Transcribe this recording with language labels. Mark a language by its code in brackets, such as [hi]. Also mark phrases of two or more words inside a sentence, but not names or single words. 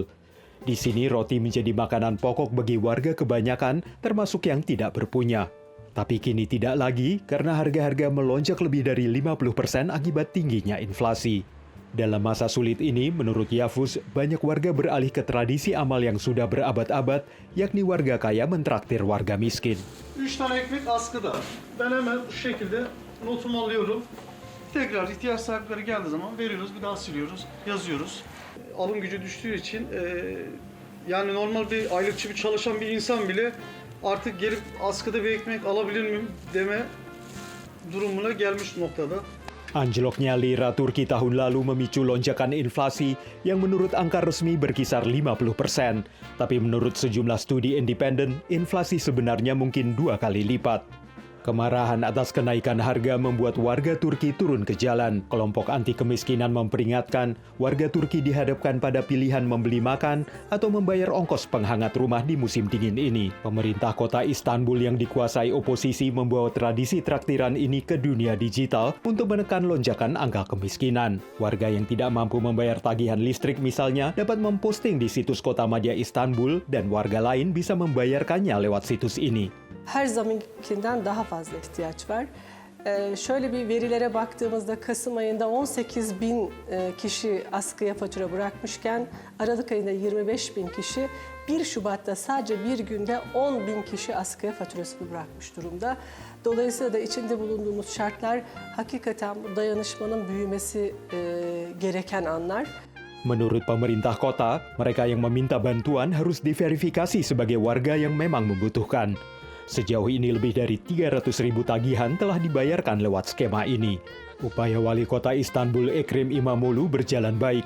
[id] Di sini roti menjadi makanan pokok bagi warga kebanyakan, termasuk yang tidak berpunya. Tapi kini tidak lagi karena harga-harga melonjak lebih dari 50% akibat tingginya inflasi. Dalam masa sulit ini, menurut Yavuz, banyak warga beralih ke tradisi amal yang sudah berabad-abad, yakni warga kaya mentraktir warga miskin. [tr] 3 tane ekmek askıda. Ben hemen bu şekilde notumu alıyorum. Tekrar ihtiyaç sahipleri geldiği zaman veriyoruz, bir daha siliyoruz, yazıyoruz. Alım gücü düştüğü için yani normal bir aylıkçı bir çalışan bir insan bile artık gelip askıda bir ekmek alabilir miyim deme durumuna gelmiş noktada. [id] Anjloknya lira Turki tahun lalu memicu lonjakan inflasi yang menurut angka resmi berkisar 50%. Tapi menurut sejumlah studi independen, inflasi sebenarnya mungkin 2 kali lipat. Kemarahan atas kenaikan harga membuat warga Turki turun ke jalan. Kelompok anti kemiskinan memperingatkan warga Turki dihadapkan pada pilihan membeli makan atau membayar ongkos penghangat rumah di musim dingin ini. Pemerintah kota Istanbul yang dikuasai oposisi membawa tradisi traktiran ini ke dunia digital untuk menekan lonjakan angka kemiskinan. Warga yang tidak mampu membayar tagihan listrik misalnya dapat memposting di situs Kota Madya Istanbul dan warga lain bisa membayarkannya lewat situs ini. [tr] Her zamankinden daha fazla ihtiyaç var. Şöyle bir verilere baktığımızda Kasım ayında 18 bin kişi askıya fatura bırakmışken Aralık ayında 25 bin kişi, 1 Şubat'ta sadece bir günde 10 bin kişi askıya faturasını bırakmış durumda. Dolayısıyla da içinde bulunduğumuz şartlar hakikaten bu dayanışmanın büyümesi gereken anlar. [id] Menurut pemerintah kota, mereka yang meminta bantuan harus diverifikasi sebagai warga yang memang membutuhkan. Sejauh ini lebih dari 300.000 tagihan telah dibayarkan lewat skema ini. Upaya Wali Kota Istanbul Ekrem İmamoğlu berjalan baik.